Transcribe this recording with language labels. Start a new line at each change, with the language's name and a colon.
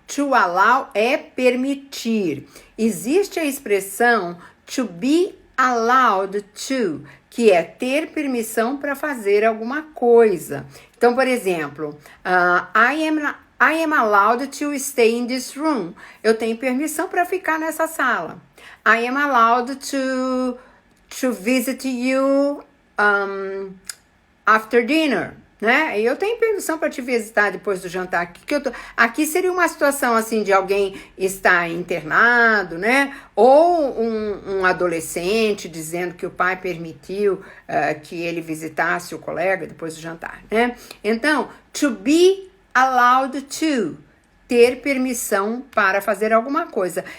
Portuguese: To allow é permitir. Existe a expressão to be allowed to, que é ter permissão para fazer alguma coisa. Então, por exemplo,
English: I am allowed to stay in this room.
Portuguese: Eu tenho permissão para ficar nessa sala.
English: I am allowed to visit you after dinner, né?
Portuguese: Eu tenho permissão para te visitar depois do jantar. Aqui seria uma situação assim de alguém estar internado, né? Ou um adolescente dizendo que o pai permitiu que ele visitasse o colega depois do jantar, né? Então, to be allowed to, ter permissão para fazer alguma coisa.